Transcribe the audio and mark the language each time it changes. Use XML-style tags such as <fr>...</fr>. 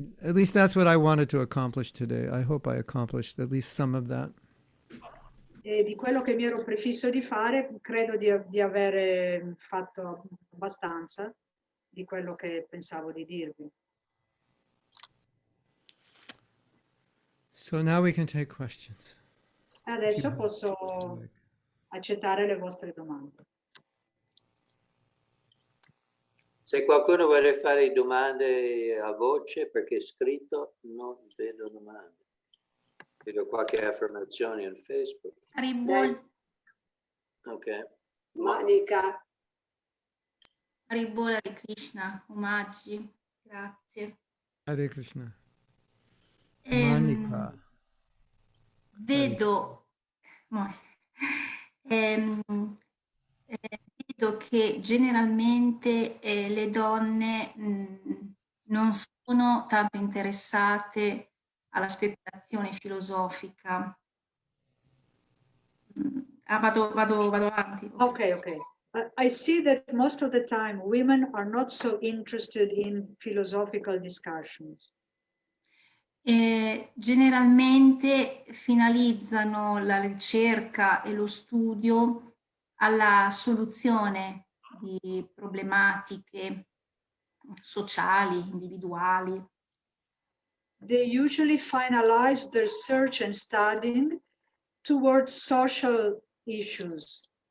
<en>At least that's what I wanted to accomplish today. I hope I accomplished at least some of that.</en> <it>E di quello che mi ero prefisso di fare, credo di avere fatto abbastanza di quello che pensavo di dirvi.</it> <en>So now we can take questions.</en> <it>Adesso posso accettare le vostre domande. Se qualcuno vuole fare domande a voce, perché scritto non vedo domande. Vedo qualche affermazione in Facebook. Haribol, Ok. Monica, Haribol Hare Krishna, omaggi, grazie. Hare Krishna. Ehm, Monica. Vedo, mo- ehm, vedo che generalmente le donne non sono tanto interessate alla speculazione filosofica. Vado avanti. Okay.</it> <en>I see that most of the time women are not so interested in philosophical discussions.</en> <it>Generalmente finalizzano la ricerca e lo studio alla soluzione di problematiche sociali, individuali.</it> <en>They usually finalize their search and studying towards social issues,</en>